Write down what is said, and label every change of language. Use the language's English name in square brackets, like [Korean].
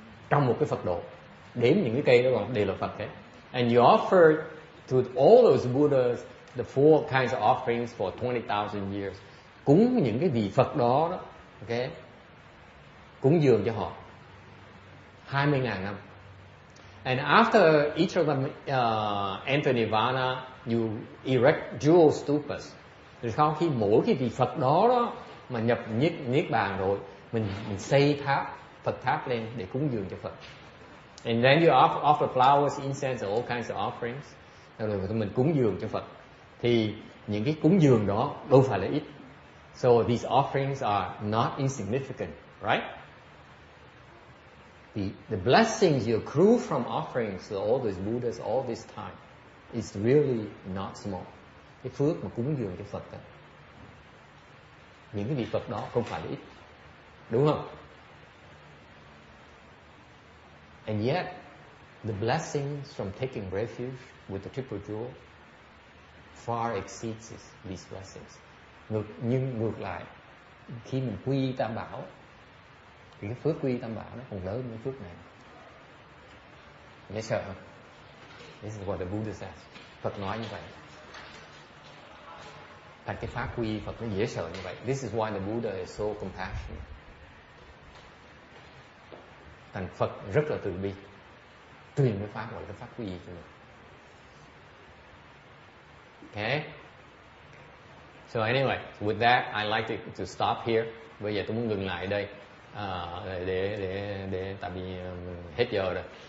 [Vietnamese] Trong một cái Phật độ, đếm những cái cây đó đều là Phật hết. [English] And you offer to all those Buddhas the 4 kinds of offerings for 20,000 years. [Vietnamese] Cúng những cái vị Phật đó, okay? Cúng dường cho họ 20.000 năm. [English] And after each of them enter Nirvana, you erect jewel stupas. [Vietnamese] Rồi sau khi mỗi cái vị Phật đó mà nhập niết bàn rồi, mình xây tháp, Phật tháp lên để cúng dường cho Phật. [English] And then you offer flowers, incense, and all kinds of offerings. [Vietnamese] Rồi mình cúng dường cho Phật. Thì những cái cúng dường đó đâu phải là ít. [English] So these offerings are not insignificant, right? The blessings you accrue from offerings to all those Buddhas all this time is really not small. [Vietnamese] Cái phước mà cúng dường cho Phật đó, những cái vị Phật đó không phải là ít, đúng không? [English] And yet, the blessings from taking refuge with the Triple Jewel far exceeds these blessings. [Vietnamese] Nhưng ngược lại, khi mình quy Tam Bảo, thì cái phước quy Tam Bảo nó còn lớn hơn phước này. Dễ sợ không? [English] This is what the Buddha says. [Vietnamese] Phật nói như vậy. Thành cái pháp quy Phật nó dễ sợ như vậy. [English] This is why the Buddha is so compassionate. [Vietnamese] Thành Phật rất là từ bi. truyền cái pháp gọi là pháp quy y cho mình. [English] Okay. So anyway, with that, I like to stop here. [Vietnamese] Bây giờ tôi muốn ngừng lại đây để tại vì mình hết giờ rồi.